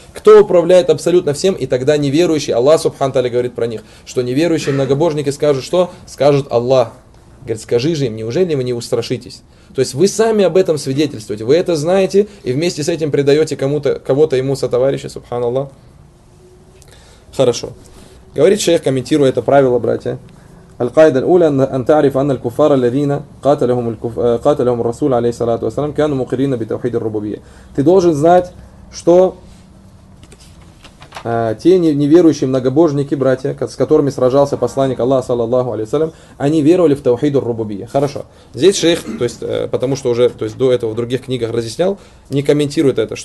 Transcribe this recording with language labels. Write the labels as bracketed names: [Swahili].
[Russian] Кто управляет абсолютно всем, и тогда неверующие, Аллах Субхану Тааля говорит про них, что неверующие многобожники скажут что? Скажут Аллах. Говорит, скажи же им, неужели вы не устрашитесь? То есть вы сами об этом свидетельствуете, вы это знаете, и вместе с этим предаете кому-то, кого-то ему сотоварища, Субхану Аллах. Хорошо. Говорит шейх, комментируя это правило, братья. [Arabic] القاعدة الأولى أن تعرف أن الكفار الذين قاتلهم قاتلهم الرسول عليه الصلاة والسلام كانوا مقرين بتوحيد الربوبية. [Russian] Ты должен знать, что те неверующие многобожники, братья, с которыми сражался посланник Аллаха, саллаллаху алейхи ва саллям, они веровали в таухид ар-рубубия. Хорошо. Здесь шейх, то есть, потому что уже то есть, до этого в других книгах разъяснял, не комментирует это.